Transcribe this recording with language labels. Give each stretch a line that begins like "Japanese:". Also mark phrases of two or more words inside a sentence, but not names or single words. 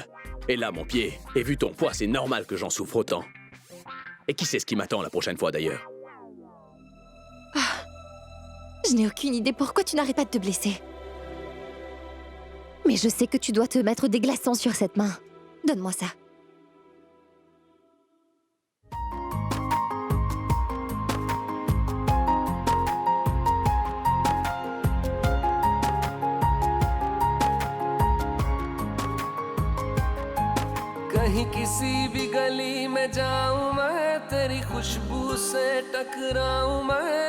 French: Et là, mon pied, et vu ton poids, c'est normal que j'en souffre autant. Et qui sait ce qui m'attend la prochaine fois d'ailleurs? Je n'ai aucune idée pourquoi tu n'arrêtes pas de te blesser. Mais je sais que tu dois te mettre des glaçons sur cette main. Donne-moi ça.
Hindi: कहीं किसी भी गली में जाऊं मैं, तेरी खुशबू से टकराऊं मैं।